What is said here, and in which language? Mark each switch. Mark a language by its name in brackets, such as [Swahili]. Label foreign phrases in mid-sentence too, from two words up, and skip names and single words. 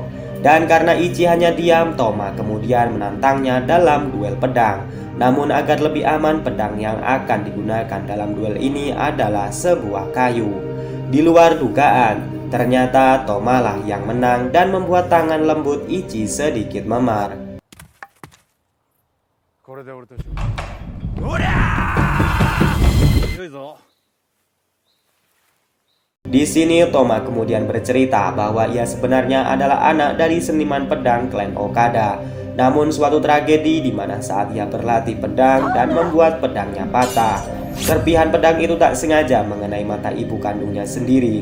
[Indonesian] Dan karena Ichi hanya diam, Toma kemudian menantangnya dalam duel pedang. Namun agar lebih aman, pedang yang akan digunakan dalam duel ini adalah sebuah kayu. Di luar dugaan, ternyata Toma lah yang menang dan membuat tangan lembut Ichi sedikit memar. [Japanese] これで俺と一緒強いぞ [Indonesian] Di sini Toma kemudian bercerita bahwa ia sebenarnya adalah anak dari seniman pedang klan Okada. Namun suatu tragedi di mana saat ia berlatih pedang dan membuat pedangnya patah, serpihan pedang itu tak sengaja mengenai mata ibu kandungnya sendiri.